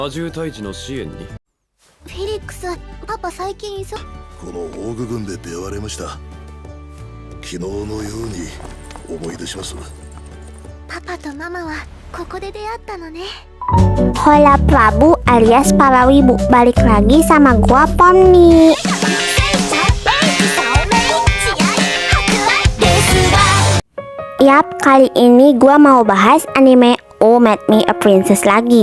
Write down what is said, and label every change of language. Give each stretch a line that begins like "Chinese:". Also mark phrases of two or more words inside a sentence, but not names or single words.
Japanese: 魔獣退治の支援に。フェリックス、パパ最近忙。このオーグ軍で出会われました。昨日のように思い出します。パパとママはここで出会ったのね。
Indonesian: Hola Prabu alias para wibu, balik lagi sama gua Pomni. Yap, kali ini gua mau bahas anime Who Made Me a Princess lagi.